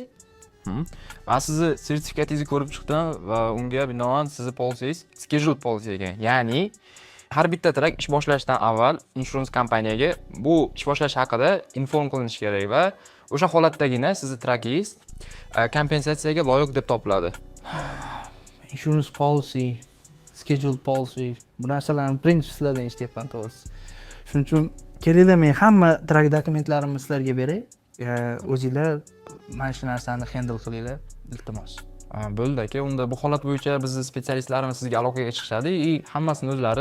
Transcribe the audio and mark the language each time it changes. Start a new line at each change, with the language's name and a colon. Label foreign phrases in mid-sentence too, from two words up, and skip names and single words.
Uzbek: Men sizni sertifikatingizni ko'rib chiqdim va unga binoan sizni policyingiz
English: scheduled policy
Uzbek: ekan. Ya'ni har bitta track ish boshlashdan avval insurance kompaniyaga bu ish boshlash haqida inform qilinishi kerak va o'sha holatdagina sizni trackingiz kompensatsiyaga loyiq deb topiladi.
English: Insurance policy, scheduled policy,
Uzbek: bu narsalarni prinsiplardan eshityapman to'g'risi. Shuning uchun kelinglar, men hamma track dokumentlarimni sizlarga beray. O'zinglar mana shu narsani handle qilinglar, iltimos. Bo'ldi aka, unda bu holat bo'yicha bizning specialistlarimiz sizga aloqaga chiqishadi, hammasini o'zlari tekshirib qo'yishadi.